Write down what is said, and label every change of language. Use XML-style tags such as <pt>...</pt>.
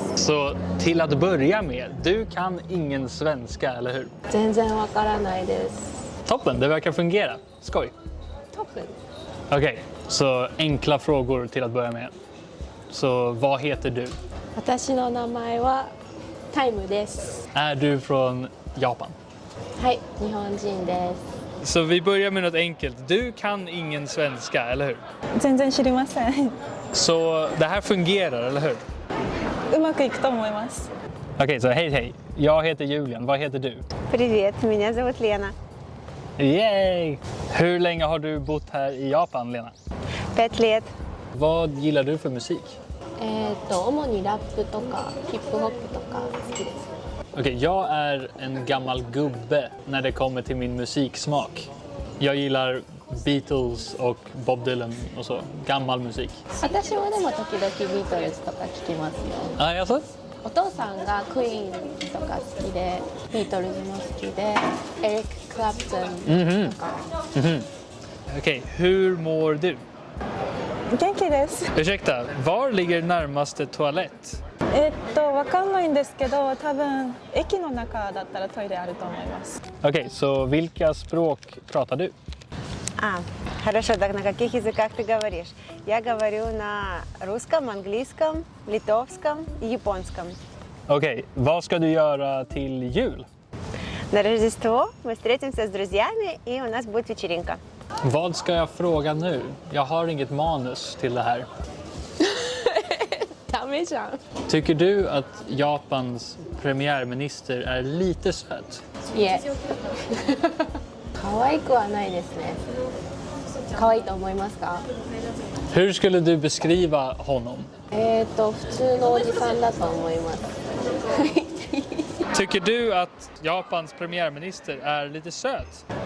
<sv>Så till att börja med, du kan ingen svenska, eller hur?</sv> <ja>全然わからないです。</ja> <sv>Toppen, det verkar fungera. Skoj. Toppen. Okej, så enkla frågor till att börja med. Så vad heter du?</sv> <ja>私の名前はタイムです。</ja> <sv>Är du från Japan?</sv> <ja>はい、日本人です。</ja> <sv>Så vi börjar med något enkelt. Du kan ingen svenska, eller hur?</sv> <ja>全然知りません。</ja> <sv>Så det här fungerar, eller hur?</sv> <ja>うまくいくと思います。</ja> <sv>Okej, så hej. Jag heter Julian. Vad heter du?</sv> <ru>Привет, меня зовут Лена. Yay!</ru> <sv>Hur länge har du bott här i Japan, Lena?</sv> <ru>5 лет.</ru> <sv>Vad gillar du för musik?</sv> <ja>主にラップとかヒップホップとか好きです。</ja> <sv>Okej, jag är en gammal gubbe när det kommer till min musiksmak. Jag gillar Beatles och Bob Dylan och så. Gammal musik.</sv> <ja>私もでも時々ビートルズとか聞きますよ。</ja> <sv>Ah, jaså?</sv> <ja>お父さんがクイーンとか好きで、ビートルズも好きで、エリック・クラプトンとか。</ja> <sv>Okej, hur mår du?</sv> <ja>元気です。</ja> <sv>Ursäkta, var ligger närmaste toalett?</sv> <ja>わかんないんですけど、多分駅の中だったらトイレあると思います。</ja> <sv>Okej, så vilka språk pratar du?</sv> <ru>Хорошо, так на каких языках ты говоришь? Я говорю на русском, английском, литовском и японском.</ru> <sv>Okej, vad ska du göra till jul?</sv> <ru>На Рождество мы встретимся с друзьями, и у нас будет вечеринка.</ru> <sv>Vad ska jag fråga nu? Jag har inget manus till det här.</sv> <ja>ダメじゃん。</ja> <sv>Tycker du att Japans premiärminister är lite söt?</sv> <ja>いえ。可愛くはないですね。可愛いと思いますか？</ja> <sv>Hur skulle du beskriva honom?</sv> <ja>普通のおじさんだと思います。</ja> <sv>Tycker du att Japans premiärminister är lite söt?</sv>